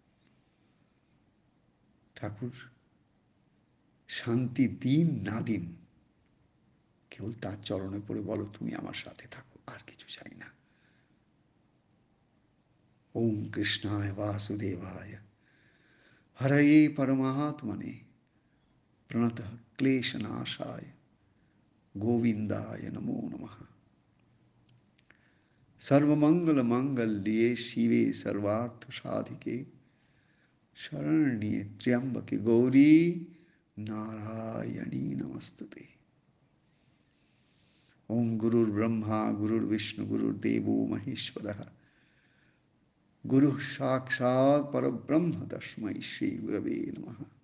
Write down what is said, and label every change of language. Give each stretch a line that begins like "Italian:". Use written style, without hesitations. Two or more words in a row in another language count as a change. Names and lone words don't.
Bangla: ঠাকুর শান্তি দিন না দিন, কেবল তার চরণে পড়ে বলো তুমি আমার সাথে থাকো, আর কিছু চাই না।
Sanskrit: ওম কৃষ্ণায় বাসুদেবায় হরয়ে পরমাত্মনে প্রণতঃ ক্লেশনাশায় গোবিন্দায় নমো নমঃ। सर्वमंगल मांगल्ये शिवे सर्वार्थ साधिके शरण्ये त्र्यंबके गौरी नारायणी नमस्तुते। ओम गुरुर्ब्रह्मा गुरुर्विष्णु गुरुर्देवो महेश्वरः गुरुः साक्षात् परब्रह्म तस्मै श्री गुरवे नमः।